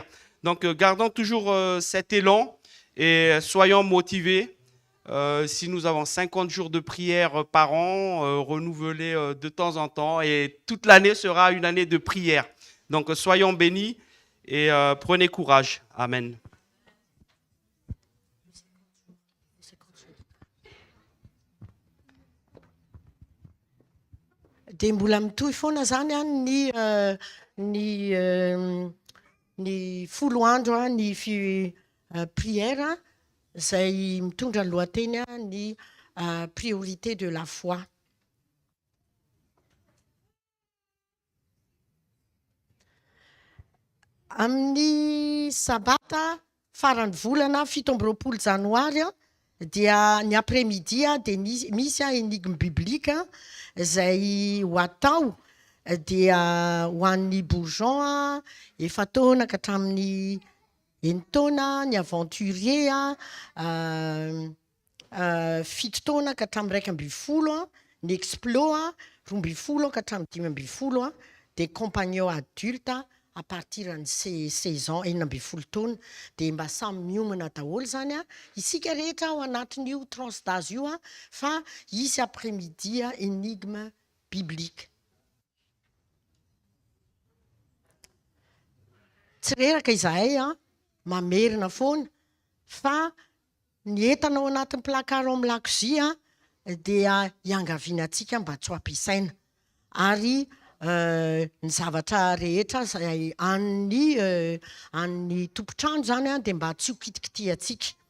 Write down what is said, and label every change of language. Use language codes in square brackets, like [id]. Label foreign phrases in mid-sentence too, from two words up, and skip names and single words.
[fr] Donc, gardons toujours cet élan et soyons motivés. Si nous avons 50 jours de prière par an, renouvelés de temps en temps, et toute l'année sera une année de prière. Donc, soyons bénis et prenez courage. Amen. [mg] Dia mbola mitohy foana zany ny folo andro ny prière izay mitondra ny lohateny ny [fr] priorité de la foi. [mg] Amin'ny sabata faran'ny volana 17 janoary dia ny après-midi dia misy [fr] énigme biblique [mg] izay ho atao dia ho an'ny bourgeon efa taona ka hatramin'ny enitaona, ny aventurier fito taona ka hatramin'ny 12, ny explos 12 ka hatramin'ny 15, dia [fr] compagnon adulte à partir de 16 ans, [mg] 12 taona, dia mba samy miomana daholo zany isika rehetra ao anatin'io [fr] tranche d'âge [mg] io fa isy [fr] après-midi énigme biblique. [mg] Tsy reraka izahay mamerina foana fa ny entana ao anatin'ny placard amin'ny lakozia dia iangavianantsika mba tsy ho ampiasaina ary ny zavatra rehetra izay an'ny tompontrano zany dia mba tsy ho kitikitiantsika.